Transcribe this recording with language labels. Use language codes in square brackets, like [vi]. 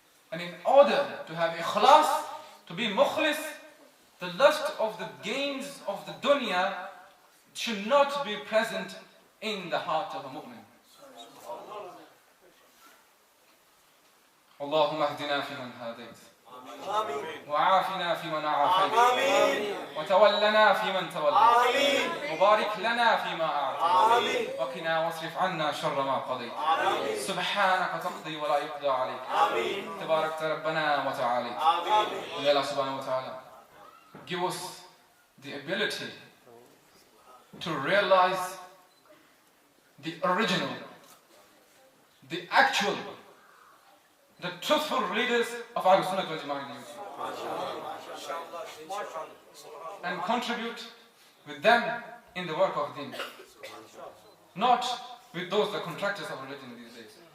[en] And in order to have ikhlas, to be mukhlis, the lust of the gains of the dunya should not be present in the heart of a mu'min. [ar] اللهم اهدنا فيمن هديت وعافنا فيمن عافيت وتولنا فيمن توليت وبارك لنا فيما أعطيت وقنا واصرف عنا شر ما قضيت سبحانك تقضي ولا يقضى عليك تبارك ربنا وتعالى. [en] May Allah subhanahu wa ta'ala give us the ability to realize the original, the actual, the truthful leaders of Ahlul Sunnah wal Jama'ah and contribute with them in the work of deen, not with those, the contractors of religion these days.